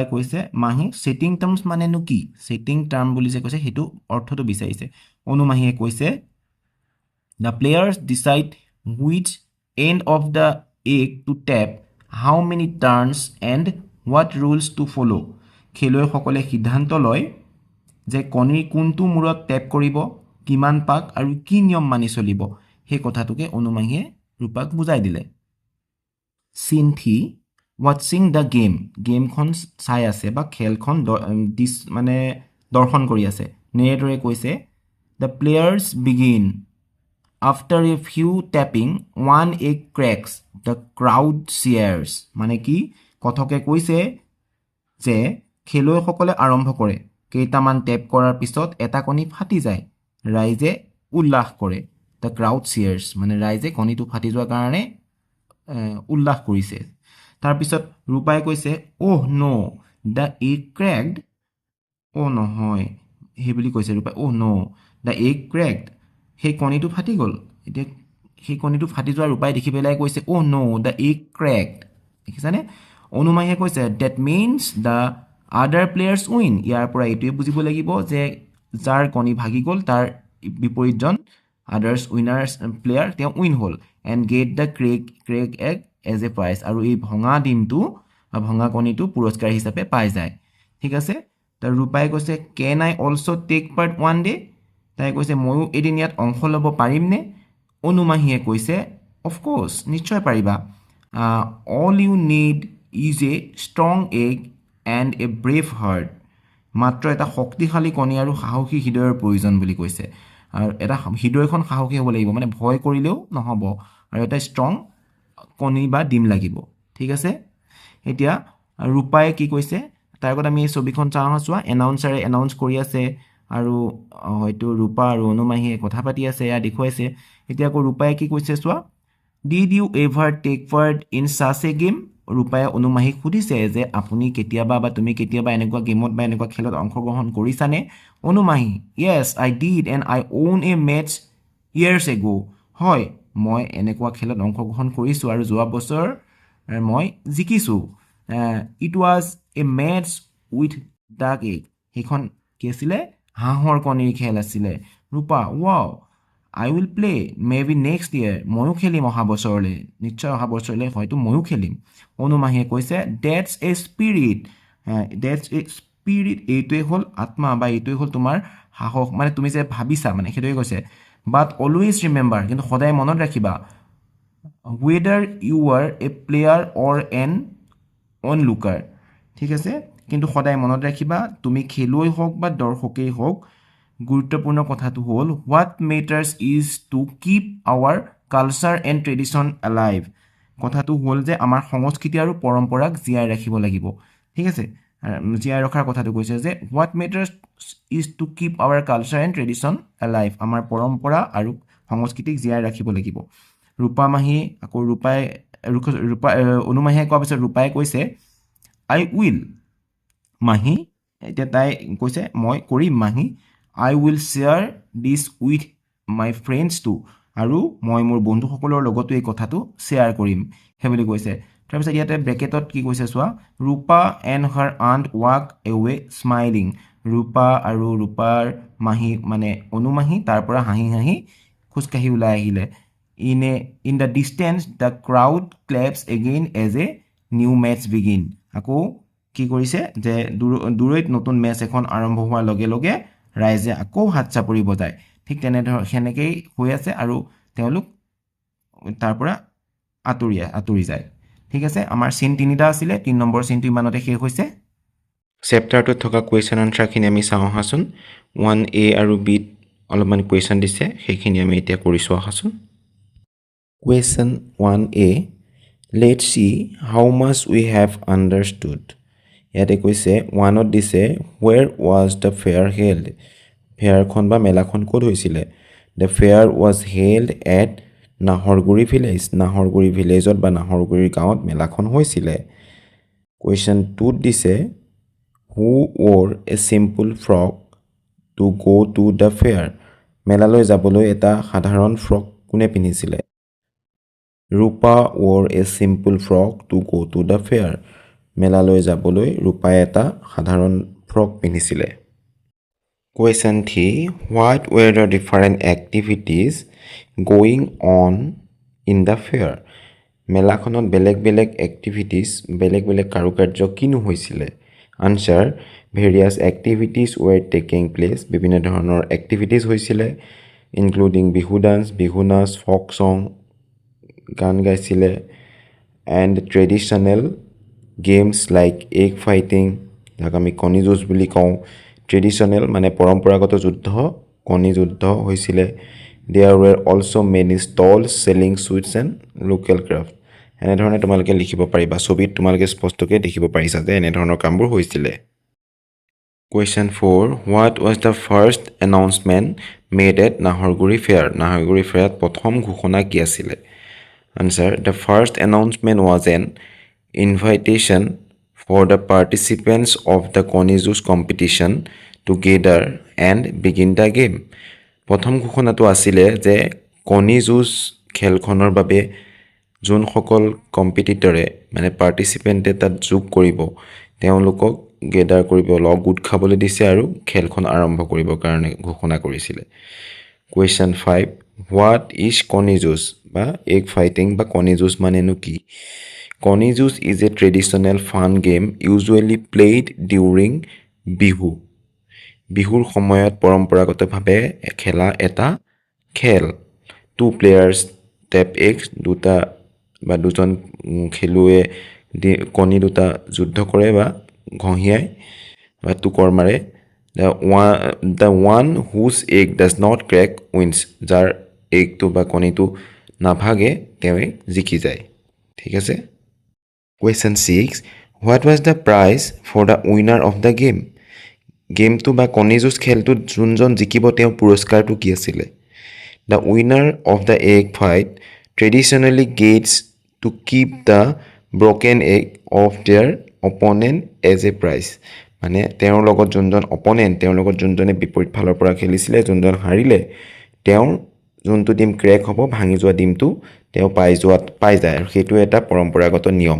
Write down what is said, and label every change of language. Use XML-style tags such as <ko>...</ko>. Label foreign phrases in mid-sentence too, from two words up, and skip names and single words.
<as>কৈছে মাহী</as> <en>setting terms</en> <as>মানেনো কি</as> <en>setting term</en> <as>বুলি যে কৈছে সেইটো অৰ্থটো বিচাৰিছে অনুমাহীয়ে কৈছে</as> <en>the players decide which end of the egg to tap how many turns and what rules to follow'</en> <as>খেলুৱৈসকলে সিদ্ধান্ত লয় যে কণীৰ কোনটো মূৰত টেপ কৰিব কিমান পাক আৰু কি নিয়ম মানি চলিব সেই কথাটোকে অনুমাহীয়ে ৰূপাক বুজাই দিলে চিন 3</as> <en>watching the game</en> <as>গেমখন চাই আছে বা খেলখন মানে দৰ্শন কৰি আছে নেৰেটৰে কৈছে</as> <en>the players begin after a few tapping one egg cracks the crowd cheers</en> <as>মানে কি কথকে কৈছে যে খেলুৱৈসকলে আৰম্ভ কৰে কেইটামান টেপ কৰাৰ পিছত এটা কণী ফাটি যায় ৰাইজে উল্লাস কৰে</as> <en>the crowd cheers</en> <as>মানে ৰাইজে কণীটো ফাটি যোৱাৰ কাৰণে উল্লাস কৰিছে তাৰপিছত ৰূপাই কৈছে</as> <en>oh no the egg cracked</en> <as>oh নহয় হে বুলি কৈছে ৰূপাই</as> <en>oh no the egg cracked</en> <as>সেই কণীটো ফাটি গ'ল এতিয়া সেই কণীটো ফাটি যোৱাৰ ৰূপাই দেখি পেলাই কৈছে oh</as> <en>no the egg cracked</en> <as>দেখিছানে অনুমাইহে কৈছে</as> <en>that means the other players win</en> <as>ইয়াৰ পৰা এইটোৱে বুজিব লাগিব যে যাৰ কণী ভাগি গ'ল তাৰ বিপৰীতজন</as> <en>others winners player</en> <as>তেওঁ উইন হ'ল</as> <en>and get the crack egg as a prize</en> <as>আৰু এই ভঙা ডিমটো বা ভঙা কণীটো পুৰস্কাৰ হিচাপে পাই যায় ঠিক আছে তাৰ ৰূপাই কৈছে</as> <en>can I also take part one day</en> <as>তাই কৈছে ময়ো এদিন ইয়াত অংশ ল'ব পাৰিমনে অনুমাহীয়ে কৈছে</as> <en>of course</en> <as>নিশ্চয় পাৰিবা</as> <en>all you need is a strong egg and a brave heart</en> <as>মাত্ৰ এটা শক্তিশালী কণী আৰু সাহসী হৃদয়ৰ প্ৰয়োজন বুলি কৈছে আৰু এটা হৃদয়খন সাহসী হ'ব লাগিব মানে ভয় কৰিলেও নহ'ব আৰু এটা ষ্ট্ৰং কণী বা ডিম লাগিব ঠিক আছে এতিয়া ৰূপাই কি কৈছে তাৰ আগত আমি এই ছবিখন চাওঁ চোৱা এনাউন্সাৰে এনাউন্স কৰি আছে আৰু হয়তো ৰূপা আৰু অনুমাহীয়ে কথা পাতি আছে এয়া দেখুৱাইছে এতিয়া আকৌ ৰূপাই কি কৈছে চোৱা</as> <en>did you ever take part in such a game</en> <as>ৰূপাই অনুমাহীক সুধিছে যে আপুনি কেতিয়াবা বা তুমি কেতিয়াবা এনেকুৱা গেমত বা এনেকুৱা খেলত অংশগ্ৰহণ কৰিছানে অনুমাহী</as> <en>yes I did and I won a match years ago</en> <as>হয় মই এনেকুৱা খেলত অংশগ্ৰহণ কৰিছোঁ আৰু যোৱা বছৰ মই জিকিছোঁ</as> <en>it was a match with duck egg</en> <as>সেইখন কি আছিলে হাঁহৰ কণীৰ খেল আছিলে ৰূপা ৱাও</as> <en>I will play maybe next year</en> <as>ময়ো খেলিম অহা বছৰলৈ নিশ্চয় অহা বছৰলৈ হয়তো ময়ো খেলিম অনুমাহীয়ে কৈছে</as> <en>that's a spirit</en> <as>এইটোৱে হ'ল আত্মা বা এইটোৱে হ'ল তোমাৰ সাহস মানে তুমি যে ভাবিছা মানে সেইটোৱে কৈছে</as> <en>but always remember</en> <as>কিন্তু সদায় মনত ৰাখিবা</as> <en>whether you are a player or an onlooker</en> <as>ঠিক আছে কিন্তু সদায় মনত ৰাখিবা তুমি খেলুৱৈ হওক বা দৰ্শকেই হওক গুৰুত্বপূৰ্ণ কথাটো হ'ল</as> <en>what matters is to keep our culture and tradition alive</en> <as>কথাটো হ'ল যে আমাৰ সংস্কৃতি আৰু পৰম্পৰাক জীয়াই ৰাখিব লাগিব ঠিক আছে জীয়াই ৰখাৰ কথাটো কৈছে যে</as> <en>what matters is to keep our culture and tradition alive</en> <as>আমাৰ পৰম্পৰা আৰু সংস্কৃতিক জীয়াই ৰাখিব লাগিব ৰূপামাহী আকৌ ৰূপাই অনুমাহীয়ে কোৱাৰ পিছত ৰূপাই কৈছে</as> <en>I will</en> <as>মাহী এতিয়া তাই কৈছে মই কৰিম মাহী</as> <en>I will share this with my friends too</en> <as>আৰু মই মোৰ বন্ধুসকলৰ লগতো এই কথাটো শ্বেয়াৰ কৰিম সেই বুলি কৈছে তাৰপিছত ইয়াতে ব্ৰেকেটত কি কৈছে চোৱা ৰূপা</as> <en>and her aunt walk away smiling</en> <as>ৰূপা আৰু ৰূপাৰ মাহী মানে অনুমাহী তাৰ পৰা হাঁহি হাঁহি খোজকাঢ়ি ওলাই আহিলে</as> <en>in the distance the crowd claps again as a new match begin</en> <as>আকৌ কি কৰিছে যে দূৰৈত নতুন মেচ এখন আৰম্ভ হোৱাৰ লগে লগে ৰাইজে আকৌ হাত চাপৰি বজায় ঠিক সেনেকেই হৈ আছে আৰু তেওঁলোক তাৰ পৰা আঁতৰি যায় ঠিক আছে আমাৰ চিন তিনিটা আছিলে 3 নম্বৰ চিনটো ইমানতে শেষ হৈছে চেপ্টাৰটোত থকা কুৱেশ্যন আনচাৰখিনি আমি চাওঁ আহাচোন 1A আৰু Bত অলপমান কুৱেশ্যন দিছে সেইখিনি আমি এতিয়া কৰিছোঁ আহাচোন কুৱেশ্যন 1A</as> <en>let's see how much we have understood</en> <as>ইয়াতে কৈছে 1ত দিছে</as> <en>where was the fair held</en> <as>ফেয়াৰখন বা মেলাখন ক'ত হৈছিলে</as> <en>the fair was held at</en> <as>নাহৰগুৰি ভিলেজত বা নাহৰগুৰি গাঁৱত মেলাখন হৈছিলে কুৱেশ্যন 2ত দিছে</as> <en>who wore a simple frock to go to the fair</en> <as>মেলালৈ যাবলৈ এটা সাধাৰণ ফ্ৰক কোনে পিন্ধিছিলে ৰূপা</as> <en>wore a simple frock to go to the fair</en> <as>মেলালৈ যাবলৈ ৰূপাই এটা সাধাৰণ ফ্ৰক পিন্ধিছিলে</as> <en>Question 3 What were the different activities going on in the fair</en> <as>মেলাখনত বেলেগ বেলেগ এক্টিভিটিজ বেলেগ বেলেগ কাৰুকাৰ্য কিনো হৈছিলে</as> <en>Answer, various activities were taking place.</en> <as>বিভিন্ন ধৰণৰ activities হৈছিলে, including বিহু নাচ,</as> <en>folk song,</en> <as>গান গাইছিলে,</as> <en>and traditional games like egg fighting,</en> <as>যাক আমি কণী যুঁজ বুলি কওঁ, ট্ৰেডিশ্যনেল মানে পৰম্পৰাগত যুদ্ধ, কণী যুদ্ধ হৈছিলে.</as> <en>There were also many stalls selling sweets and local craft.</en> <as>এনেধৰণে তোমালোকে লিখিব পাৰিবা, ছবিত তোমালোকে স্পষ্টকৈ দেখিব পাৰিছা যে এনেধৰণৰ কামবোৰ হৈছিলে.</as> <en>Question 4. What was the first announcement made at Naharguri Fair?</en> <as>Naharguri Fair প্ৰথম ঘোষণা কি আছিলে?</as> <en>Answer, the first announcement was an invitation for the participants of the Konijus competition to gather and begin the game.</en> <as>প্ৰথম ঘোষণাটো আছিলে যে কণীযুঁজ খেলখনৰ বাবে যোনসকল কম্পিটিটৰে মানে পাৰ্টিচিপেণ্টে তাত যোগ কৰিব তেওঁলোকক গেডাৰ কৰিব গোট খাবলৈ দিছে আৰু খেলখন আৰম্ভ কৰিবৰ কাৰণে ঘোষণা কৰিছিলে.</as> <en>Question 5. What is</en> <as>কণীযুঁজ বা</as> <en>egg fighting</en> <as>বা কণীযুঁজ মানেনো কি?</as> <en>কণীযুঁজ is a traditional fun game usually played during বিহু.</en> <as>বিহুৰ সময়ত পৰম্পৰাগতভাৱে খেলা এটা খেল.</as> <en>Two players tap eggs,</en> <as>দুজন খেলুৱে কণী দুটা যুদ্ধ কৰে বা ঘঁহিয়াই বা টুকৰ মাৰে.</as> <en>The one whose egg does not crack wins.</en> <as>যাৰ এগটো বা কণীটো নাভাগে তেওঁৱে জিকি যায়. ঠিক আছে.</as> <en>Question 6. What was the prize for the winner of the game?</en> <as>গেমটো বা কণীযুঁজ খেলটোত যোনজন জিকিব তেওঁৰ পুৰস্কাৰটো কি আছিলে?</as> <en>The winner of the egg fight traditionally gets to keep the broken egg of their opponent as a prize.</en> <as>মানে তেওঁৰ লগত যোনজন অপনেণ্ট, তেওঁৰ লগত যোনজনে বিপৰীত ফালৰ পৰা খেলিছিলে, যোনজন হাৰিলে তেওঁৰ যোনটো ডিম ক্ৰেক হ'ব, ভাঙি যোৱা ডিমটো তেওঁ পাই যায় আৰু সেইটো এটা পৰম্পৰাগত নিয়ম.</as>